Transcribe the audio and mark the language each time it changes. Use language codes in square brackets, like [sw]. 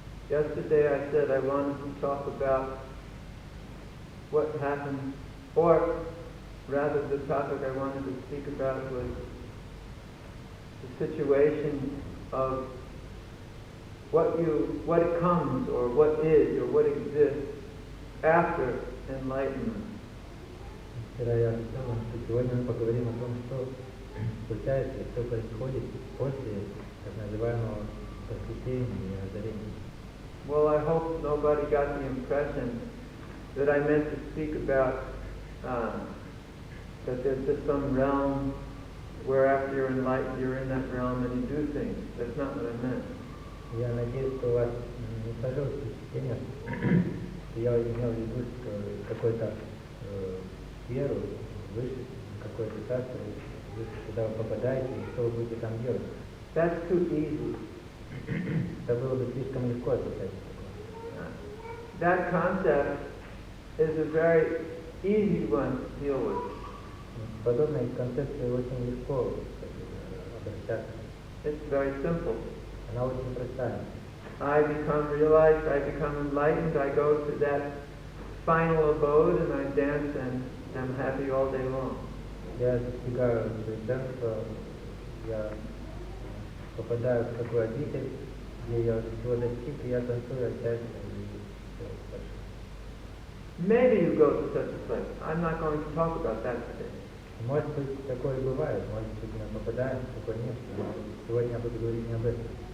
[en] Yesterday I said I wanted to talk about what happened, or rather the topic I wanted to speak about was the situation of what comes, or what is, or what exists after enlightenment. [ru] Вчера я сказал, что сегодня мы поговорим о том, что случается, что происходит после так называемого просветления и озарения. [en] Well, I hope nobody got the impression that I meant to speak about that there's just some realm where after you're enlightened, you're in that realm and you do things. That's not what I meant. [ru] Я надеюсь, что у вас не сложилось впечатление, что я имел в виду, что какой-то сферу, выше, какое-то царство, куда вы попадаете, и что вы будете там делать. [en] That's too easy. [ru] Это было бы слишком легко описать. [en] That concept is a very easy one to deal with. [ru] Подобная концепция очень легко обращаться. [en] It's very simple. [ru] Она очень простая. [en] I become realized, I become enlightened, I go to that final abode and I dance and I'm happy all day long. [ru] Я достигаю совершенства, я попадаю в такой обитель, где я всего достиг, и я танцую от счастья, и все хорошо. [en] Maybe you go to such a place. I'm not going to talk about that today. [ru] Может быть, такое бывает, может быть, мы попадаем в такое место, но сегодня я буду говорить не об этом.